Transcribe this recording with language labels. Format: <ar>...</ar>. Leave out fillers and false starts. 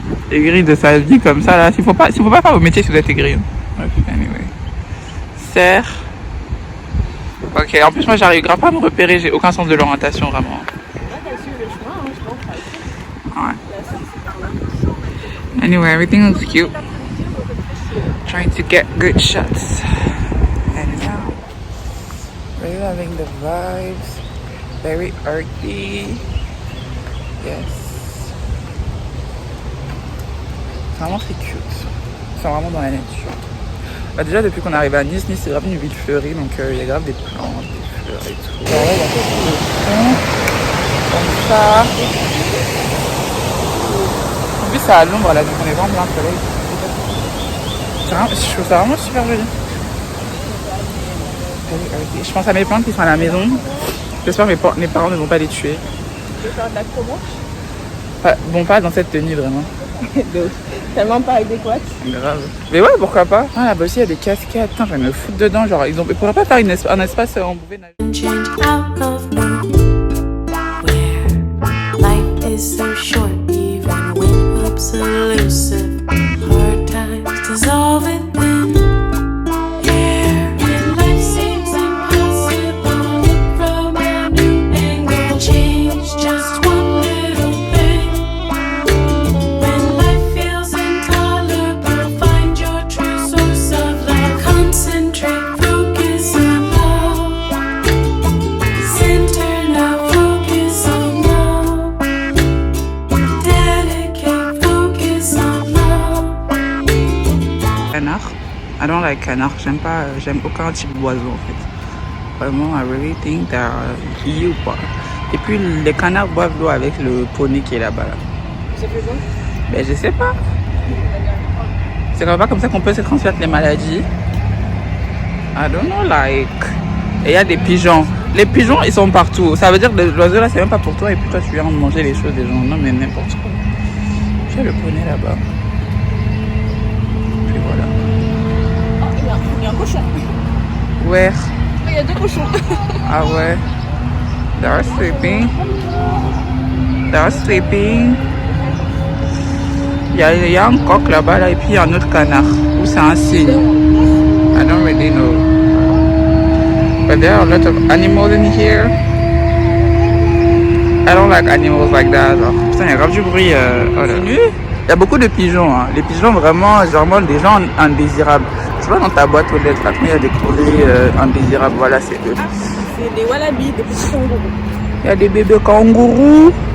<fr>Aigri de sa vie comme ça là, s'il faut pas faire vos métiers si vous êtes aigri. Bref, anyway. Serre. Ok, en plus moi j'arrive grave pas à me repérer, j'ai aucun sens de l'orientation vraiment. Ouais.</fr> <en>Anyway, everything looks cute. Trying to get good shots. And now, really loving the vibes. Very earthy. Yes.</en> <fr>Vraiment c'est cute. C'est vraiment dans la nature. Bah déjà depuis qu'on est arrivé à Nice, c'est grave une ville fleurie, donc il y a grave des plantes, des fleurs et tout. Là, il y a quelques fonds, comme ça. En plus c'est à l'ombre là, donc on est vraiment plein soleil. Je trouve ça vraiment super joli. Je pense à mes plantes qui sont à la maison. J'espère que mes parents ne vont pas les tuer. Tu veux faire de la promo? Bon, pas dans cette tenue vraiment. Tellement pas adéquate. Grave. Mais ouais, pourquoi pas. Ah là-bas aussi il y a des cascades. Putain, je vais me foutre dedans. Genre, ils pourraient pas faire un espace en bouvet nager.</fr> <en>change out of me. Where life is so short, even when hope's elusive. Hard times dissolve in thin air. When life seems impossible, look from a new angle. Change just one little thing. When life feels intolerable, find your true source of love. Concentrate, focus on love. Center now, focus on love. Dedicate, focus on love. Canard. I don't like canard.</en> <fr>J'aime aucun type d'oiseau en fait.</fr> <en>Vraiment, I really think they're cute quoi.</en> <fr>Et puis les canards boivent l'eau avec le poney qui est là-bas là. Ça fait bon? Ben je sais pas. C'est pas comme ça qu'on peut se transmettre les maladies.</fr> <en>I don't know like.</en> <fr>Et il y a des pigeons. Les pigeons ils sont partout. Ça veut dire que l'oiseau là c'est même pas pour toi et puis toi tu viens de manger les choses des gens. Non mais n'importe quoi. J'ai le poney là-bas. Puis voilà. Oh, il y a un cochon.</fr> <en>Where?</en> <fr>Il y a deux cochons. Ah ouais.</fr> <en>They're sleeping. They're sleeping.</en> <fr>Il y a un coq là-bas là, et puis il y a un autre canard. Ou c'est un cygne.</fr> <en>I don't really know. But there are a lot of animals in here. I don't like animals like that.</en> <fr>Genre, putain, il y a grave du bruit. Oh là. Il y a beaucoup de pigeons. Hein. Les pigeons, vraiment, généralement, des gens indésirables. Tu vois, dans ta boîte aux lettres, là, quand il y a des courriers indésirables, voilà, c'est eux. C'est des wallabies, des petits kangourous. Il y a des bébés kangourous.</fr>